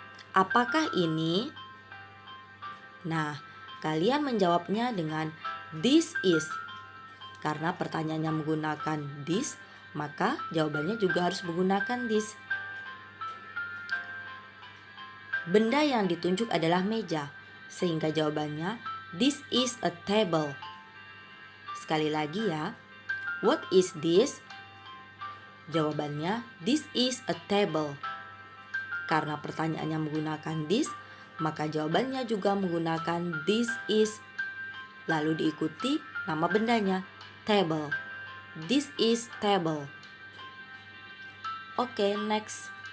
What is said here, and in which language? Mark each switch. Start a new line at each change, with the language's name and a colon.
Indonesian: Apakah ini? Nah, kalian menjawabnya dengan this is. Karena pertanyaannya menggunakan this, maka jawabannya juga harus menggunakan this. Benda yang ditunjuk adalah meja, sehingga jawabannya
English: this is a table.
Indonesian: Sekali lagi ya,
English: what is this?
Indonesian: Jawabannya
English: this is a table.
Indonesian: Karena pertanyaannya menggunakan this, maka jawabannya juga menggunakan this is. Lalu diikuti nama bendanya, table.
English: This is table.
Indonesian: Oke, next.